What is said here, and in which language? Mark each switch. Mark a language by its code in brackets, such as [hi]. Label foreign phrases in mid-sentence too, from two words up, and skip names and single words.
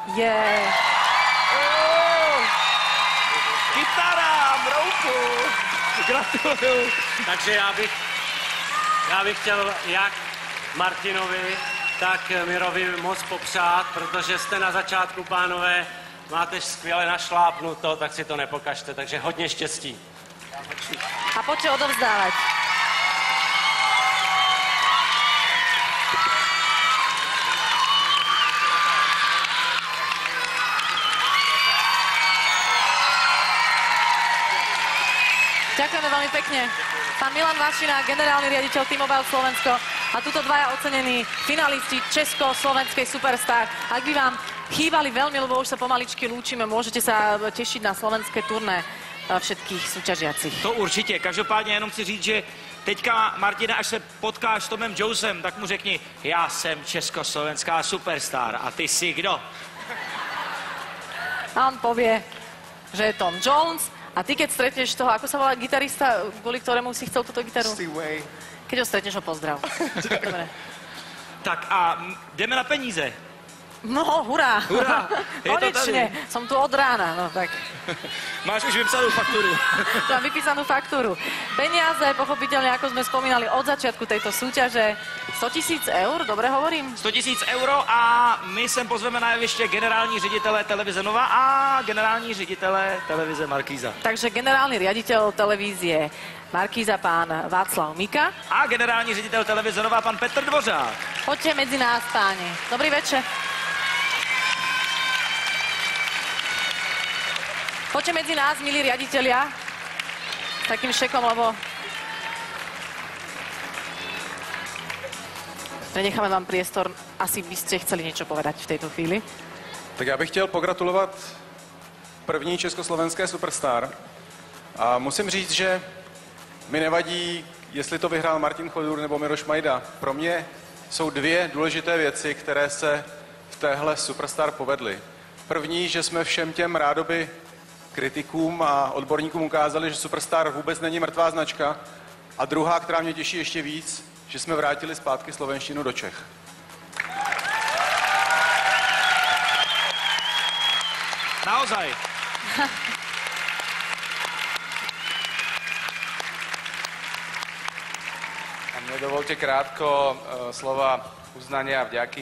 [cs] Kytara, mrouku, gratuluju. Takže já bych chtěl jak Martinovi, tak Mirovi moc popřát, protože jste na začátku, pánové, máte skvěle našlápnuto, tak si to nepokažte, takže hodně štěstí. [sk] A poďte odovzdávať. Ďakujeme veľmi pekne. Pán Milan Vašina, generálny riaditeľ T-Mobile Slovensko a tuto dvaja ocenení finalisti Česko-slovenskej Superstar. Ak by vám chýbali veľmi, lebo už sa pomaličky lúčime, môžete sa tešiť na slovenské turné všetkých súťažiacich. [cs] To určitě, každopádně jenom chci říct, že teďka, Martina, až se potkáš s Tomem Jonesem, tak mu řekni, já jsem československá superstar a ty jsi kdo? [sk] A on povie, že je Tom Jones. A ty, keď stretneš toho, ako sa volá gitarista, kvôli ktorému si chcel túto gitaru? Steve Way. Keď ho stretneš, ho pozdrav. Dobre. [cs] Tak a jdeme na peníze. No, hurá. Hurá, je to [sk] konečne. [cs] tady. [sk] Som tu od rána, no tak. [cs] Máš už vypsanou fakturu. [sk] Mám vypísanú faktúru. Peniaze, pochopiteľne, ako sme spomínali od začiatku tejto súťaže, 100 000 eur, dobre hovorím? [cs] 100 000 euro a my sem pozveme na jeviště generální ředitele televize Nova a generální ředitele televize Markíza. [sk] Takže generálny riaditeľ televízie Markíza, pán Václav Mika. [cs] A generální ředitel televize Nova, pan Petr Dvořák. [sk] Poďte medzi nás, páni. Dobrý večer. Poďte medzi nás, milí riaditelia, s takým šekom, lebo prenecháme vám priestor. Asi by ste chceli niečo povedať v tejto chvíli. [cs] Tak já bych chtěl pogratulovat první československé Superstar. A musím říct, že mi nevadí, jestli to vyhrál Martin Chodur nebo Miroš Majda. Pro mě jsou dvě důležité věci, které se v téhle Superstar povedly. První, že jsme všem těm rádoby kritikům a odborníkům ukázali, že Superstar vůbec není mrtvá značka. A druhá, která mě těší ještě víc, že jsme vrátili zpátky slovenštinu do Čech. [sk] Naozaj. A mne dovolte krátko slova uznania a vďaky.